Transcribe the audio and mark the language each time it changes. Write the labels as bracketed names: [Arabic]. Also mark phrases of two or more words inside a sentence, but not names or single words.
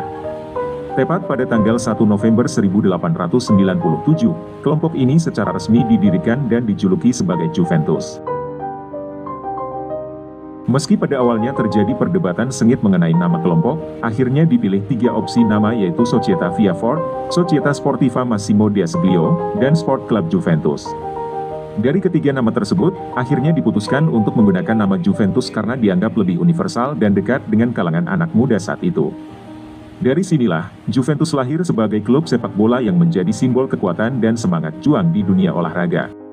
[Indonesian] Tepat pada tanggal 1 November 1897, kelompok ini secara resmi didirikan dan dijuluki sebagai Juventus. Meski pada awalnya terjadi perdebatan sengit mengenai nama kelompok, akhirnya dipilih 3 opsi nama yaitu Società Via Fort, Società Sportiva Massimo D'Azeglio, dan Sport Club Juventus. Dari ketiga nama tersebut, akhirnya diputuskan untuk menggunakan nama Juventus karena dianggap lebih universal dan dekat dengan kalangan anak muda saat itu. Dari sinilah, Juventus lahir sebagai klub sepak bola yang menjadi simbol kekuatan dan semangat juang di dunia olahraga.